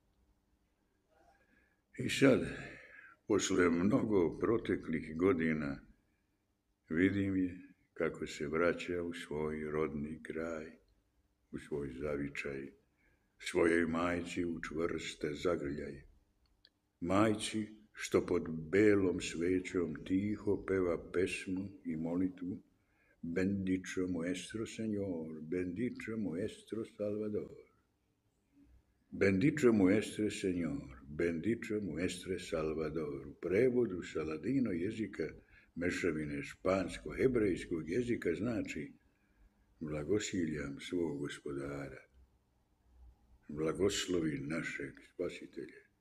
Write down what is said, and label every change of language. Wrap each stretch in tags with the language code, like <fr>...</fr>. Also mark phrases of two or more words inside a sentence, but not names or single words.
<sr>I sad, posle mnogo proteklih godina, vidim je kako se vraća u svoj rodni kraj, u svoj zavičaj, svojoj majci u čvrste zagrljaj. Majci što pod belom svećom tiho peva pesmu i molitvu</sr> <lad>Bendicho nuestro Señor, bendicho nuestro Salvador. Bendicho nuestro Señor, bendicho nuestro Salvador.</lad> <sr>U prevodu sa ladino jezika, mešavine špansko-hebrejskog jezika, znači blagosiljam svog gospodara, blagoslovi našeg spasitelja.</sr>